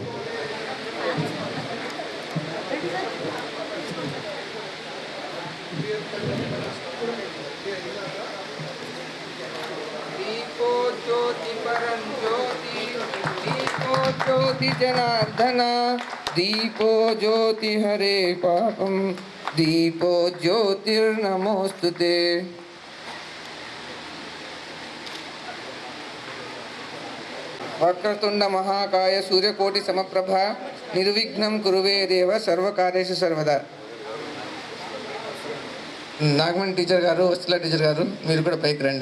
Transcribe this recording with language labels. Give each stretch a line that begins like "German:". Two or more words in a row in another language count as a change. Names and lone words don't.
Sanskrit: दीपो ज्योति परम ज्योति दीपो ज्योति जनार्दन दीपो ज्योति हरे पापम दीपो ज्योतिर्नमोस्तुते. वक्रतुंड महाकाय सूर्यकोटि समप्रभा निर्विघ्नं कुरुवे देव सर्वकार्येषु सर्वदा.
Telugu: నాగమణి టీచర్ గారు, వత్సల టీచర్ గారు, మీరు కూడా పైకి రండి.